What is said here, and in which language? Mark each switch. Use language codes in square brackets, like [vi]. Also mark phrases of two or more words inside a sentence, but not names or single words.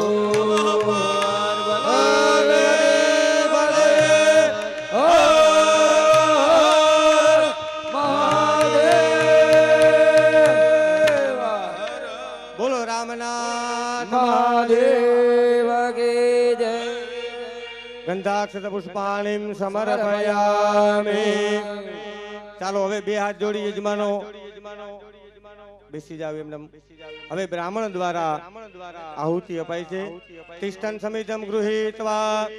[hi] बोलो रामनाथ महादेव की जय [sa] गंधाक्षत पुष्पाणिम समर्पयामि [gu] ચાલો હવે બે હાથ જોડી યજમાનો બેસી જાવ એમને હવે બ્રાહ્મણ દ્વારા આહુતિ અપાય છે [sa] तिष्ठन समितम गृहीत्वा